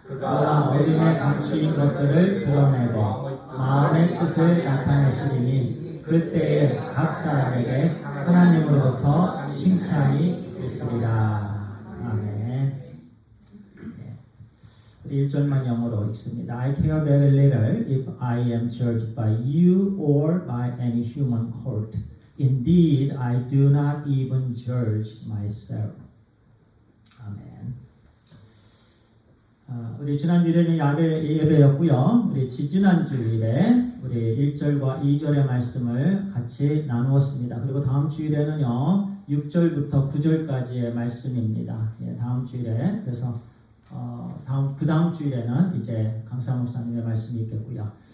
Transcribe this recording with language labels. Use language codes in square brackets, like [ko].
[ko] 그가 어둠에 감추인 것들을 드러내고 마음의 뜻을 나타내시리니 그때에 각 사람에게 하나님으로부터 칭찬이 있으리라. 아멘. 우리 1절만 영어로 읽습니다. [en] I care very little if I am judged by you or by any human court. Indeed, I do not even judge myself. [ko] 아멘. 우리 지난 주일에는 예배였고요. 우리 지난 주일에 우리 1절과 2절의 말씀을 같이 나누었습니다. 그리고 다음 주일에는요 6절부터 9절까지의 말씀입니다. 예, 다음 주일에 그래서 그 다음 주일에는 이제 강사 목사님의 말씀이 있겠고요.